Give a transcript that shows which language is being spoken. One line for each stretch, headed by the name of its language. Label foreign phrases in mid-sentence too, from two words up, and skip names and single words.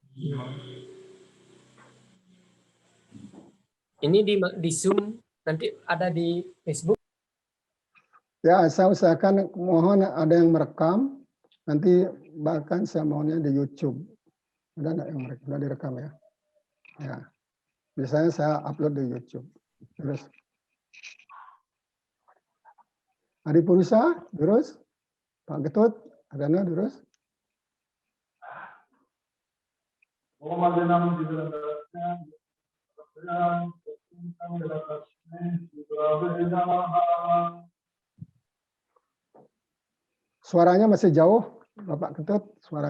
Indonesian: Ini di Zoom, nanti ada di Facebook. Ya, saya usahakan mohon ada yang merekam, nanti bahkan saya maunya di YouTube. Ada nggak yang merekam? Udah direkam ya? Ya. Biasanya saya upload di YouTube. Terus. Adipurusa, terus. Pak Ketut, Adana, terus. Suaranya masih jauh, Bapak Ketut.